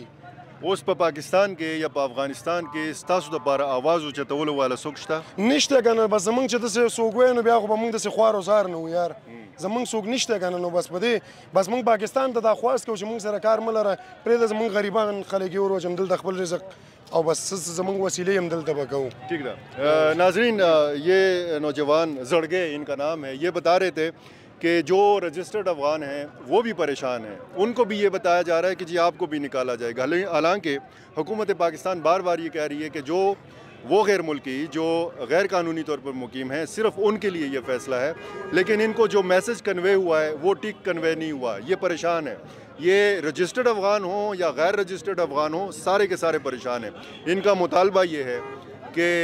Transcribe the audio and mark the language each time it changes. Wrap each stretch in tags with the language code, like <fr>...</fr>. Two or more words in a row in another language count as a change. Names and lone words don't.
<ps>اوس په پاکستان کې یا په افغانستان کې ستاسو لپاره आवाज اوچتولو والا څوک شته نشته کنه بس زمونږ چې داسې څوک وی نو بیا خو به موږ داسې خوار او زار نه وو یار زمونږ څوک نشته کنه نو بس په دې بس موږ پاکستان ته دا خواست کوو چې موږ سره کار مه لره پرېږده زمونږ غریبان خلک یې وروچم دلته خپل رزق او بس زمونږ وسیلې هم دلته به کوو</ps> <ur>ٹھیک ده ناظرین یہ نوجوان زڑگے ان کا نام ہے یہ بتا رہے تھے کہ جو رجسٹرڈ افغان ہیں وہ بھی پریشان ہیں ان کو بھی یہ بتایا جا رہا ہے کہ جی آپ کو بھی نکالا جائے گا حالانکہ حکومت پاکستان بار بار یہ کہہ رہی ہے کہ جو وہ غیر ملکی جو غیر قانونی طور پر مقیم ہیں صرف ان کے لیے یہ فیصلہ ہے لیکن ان کو جو</ur> <en>message convey</en> <ur>ہوا ہے وہ ٹھیک کنوے نہیں ہوا یہ پریشان ہے یہ رجسٹرڈ افغان ہوں یا غیر رجسٹرڈ افغان ہوں سارے کے سارے پریشان ہیں ان کا مطالبہ یہ ہے کہ</ur>